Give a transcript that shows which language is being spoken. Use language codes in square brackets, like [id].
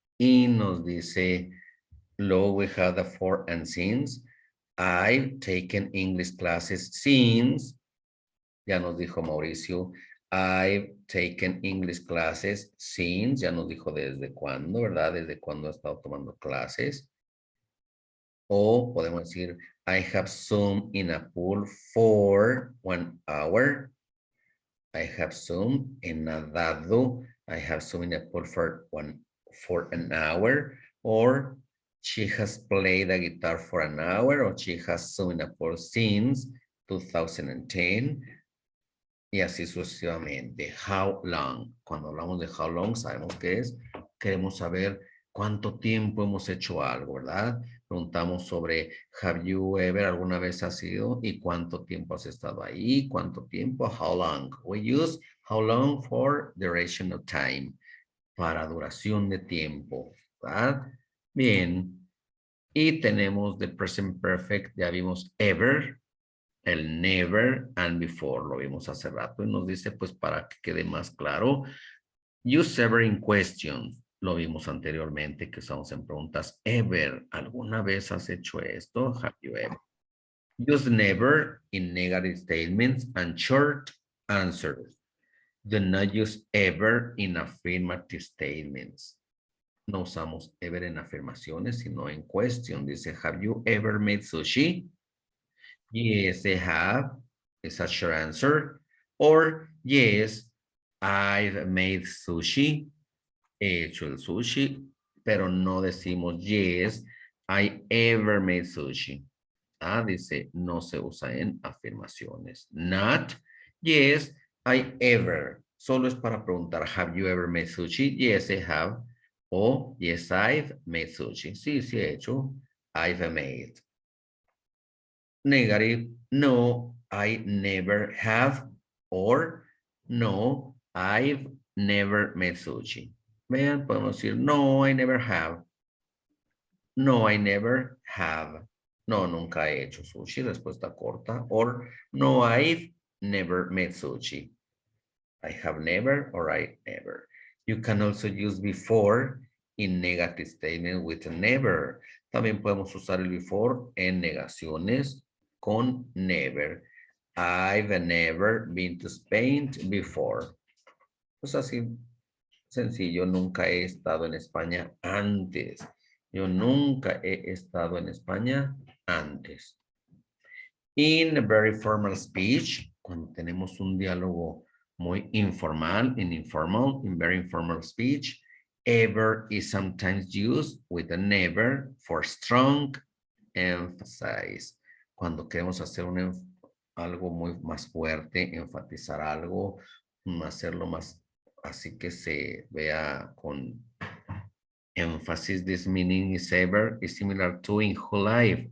[es] Y nos dice, luego [en] we have the for and since. I've taken English classes since. [es] Ya nos dijo [en] Mauricio. I've taken English classes since. [es] Ya nos dijo desde cuándo, ¿verdad? Desde cuándo ha estado tomando clases. O podemos decir, [en] I have swum in a pool for 1 hour. I have swum [es] en nadado. [en] I have swum in a pool for an hour. Or she has played the guitar for an hour. Or she has swum in a pool since 2010. [es] Y así sucesivamente. How long. Cuando hablamos de how long, sabemos qué es. Queremos saber cuánto tiempo hemos hecho algo, ¿verdad? Preguntamos sobre have you ever, alguna vez has ido y cuánto tiempo has estado ahí, cuánto tiempo, how long. [en] We use how long for duration of time, [es] para duración de tiempo, ¿verdad? Bien. Y tenemos the present perfect, ya vimos ever, el never and before, lo vimos hace rato y nos dice, pues para que quede más claro, [en] use ever in question, [es] lo vimos anteriormente que estamos en preguntas ever, ¿alguna vez has hecho esto? [en] Have you ever? Use never in negative statements and short answers. Do not use ever in affirmative statements. [es] No usamos ever en afirmaciones, sino en question. [en] Dice, have you ever made sushi? Yes, I have. Is a short answer. Or, yes, I've made sushi. [es] He hecho el sushi, pero no decimos, [en] yes, I ever made sushi. [es] Ah, dice, no se usa en afirmaciones. [en] Not, yes, I ever. [es] Solo es para preguntar, [en] have you ever made sushi? Yes, I have. O, yes, I've made sushi. [es] Sí, sí he hecho. [en] I've made. Negative, no, I never have. Or, no, I've never made sushi. [es] Vean, podemos decir, [en] no, I never have. No, I never have. [es] No, nunca he hecho sushi, respuesta corta. [en] Or, no, I've never made sushi. I have never or I never. You can also use before in negative statement with never. [es] También podemos usar el before en negaciones con never. [en] I've never been to Spain before. [es] Pues así, sencillo, nunca he estado en España antes. Yo nunca he estado en España antes. [en] In a very formal speech, [es] cuando tenemos un diálogo muy informal, [en] in very informal speech, ever is sometimes used with a never for strong emphasis. [es] Cuando queremos hacer algo muy más fuerte, enfatizar algo, hacerlo más así que se vea con emphasis. [en] This meaning is ever is similar to in whole life.